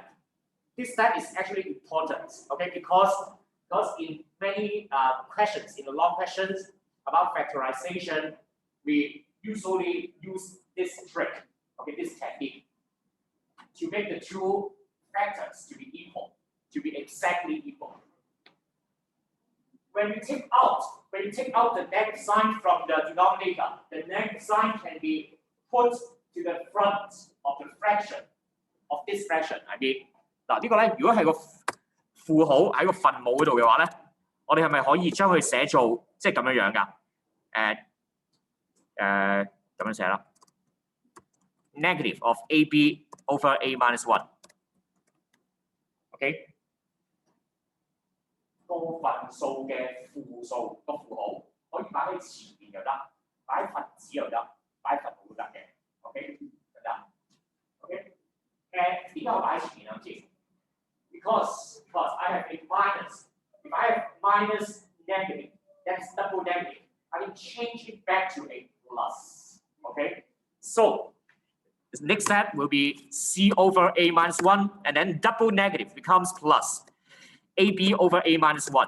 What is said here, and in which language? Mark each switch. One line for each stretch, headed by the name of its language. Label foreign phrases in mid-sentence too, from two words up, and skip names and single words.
English: This step is actually important, okay? Because in many questions, in the long questions about factorization, we usually use this trick, okay, this technique, to make the two factors to be equal, to be exactly equal. When you take out the negative sign from the denominator, the negative sign can be put to the front of the fraction of this fraction. I mean.
Cantonese: 嗱，呢個咧，如果係個負號喺個分母嗰度嘅話咧，我哋係咪可以將佢寫做即係咁樣樣㗎？咁樣寫啦 ，
English: negative of AB over A minus 1。
Cantonese: OK， 個分數嘅負數個負號可以擺喺前面又得，擺喺分子又得，擺喺分母都得嘅。OK， 得。OK， 點解我擺喺前面啊？知？
English: Because I have a minus. If I have minus negative, that's double negative. I can change it back to a plus. Okay? So the next step will be C over A minus 1, and then double negative becomes plus AB over A minus 1.